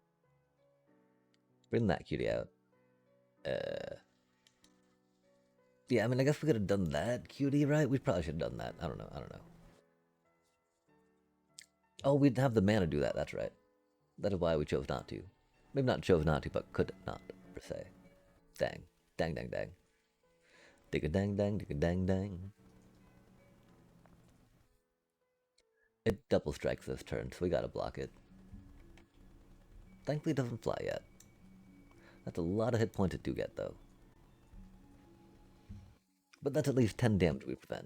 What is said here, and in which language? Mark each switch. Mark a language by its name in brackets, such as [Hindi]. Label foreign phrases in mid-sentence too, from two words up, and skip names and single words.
[English] Bring that cutie out. Yeah, I mean, I guess we could have done that cutie, right? We probably should have done that. I don't know. I don't know. Oh, we'd have the mana to do that. That's right. That is why we chose not to. Maybe not chose not to, but could not, per se. Dang. Dang, dang, dang. Dig a dang, dang, dig a dang, dang. It double strikes this turn, so we gotta block it. Thankfully, it doesn't fly yet. That's a lot of hit points it do get, though. But that's at least 10 damage we prevent.